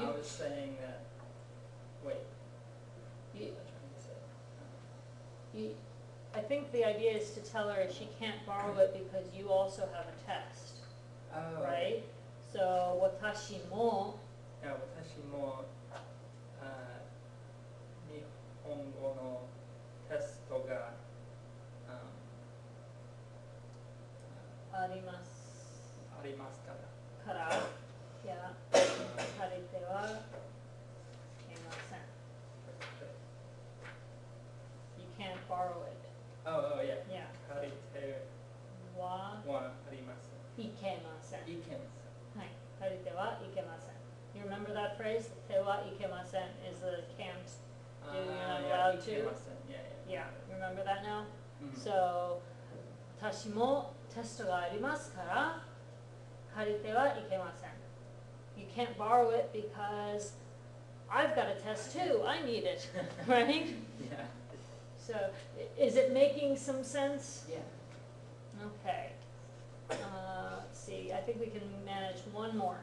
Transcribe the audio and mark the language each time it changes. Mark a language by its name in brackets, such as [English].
[English] no, I was saying that, wait, you, what was I trying to say? you, I think the idea is to tell her she can't borrow it because you also have a test, Oh, right? So, [Japanese] 私もいや、私も日本語のテストがありますありますから。から、いや、借りてはいけません。 [English] You can't borrow it. Oh, yeah. Yeah. [Japanese] 借りてははあります。いけません。いけません。はい、借りてはいけません。 [English] You remember that phrase? [Japanese] てはいけません [English] is the can't do, you're not allowed to. Yeah. Yeah, remember that now? Mhm. [Japanese] So, 私もテストがありますから借りてはいけません。 [English] You can't borrow it because I've got a test too. I need it, right? Yeah. So, is it making some sense? Yeah. Okay. Let's see, I think we can manage one more.